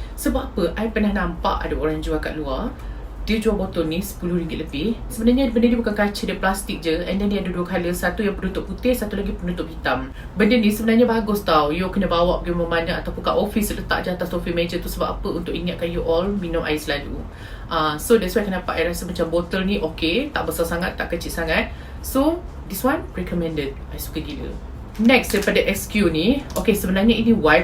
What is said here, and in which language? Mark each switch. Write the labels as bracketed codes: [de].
[ms] Sebab apa, I pernah nampak ada orang jual kat luar. Dia jual botol ni RM10 lebih. Sebenarnya benda ni bukan kaca, dia plastik je. [en] And then [ms] dia ada dua colour. Satu yang penutup putih, satu lagi penutup hitam. Benda ni sebenarnya bagus tau. You kena bawa pergi mana ataupun kat office, letak je atas topi meja tu. Sebab apa? Untuk ingatkan [en] you all [ms] minum air selalu. [en] So that's why [ms] kenapa I rasa macam botol ni okay. Tak besar sangat, tak kecil sangat. [en] So this one recommended. [ms] I suka gila. Next, daripada SQ ni, okay, sebenarnya ini wipe.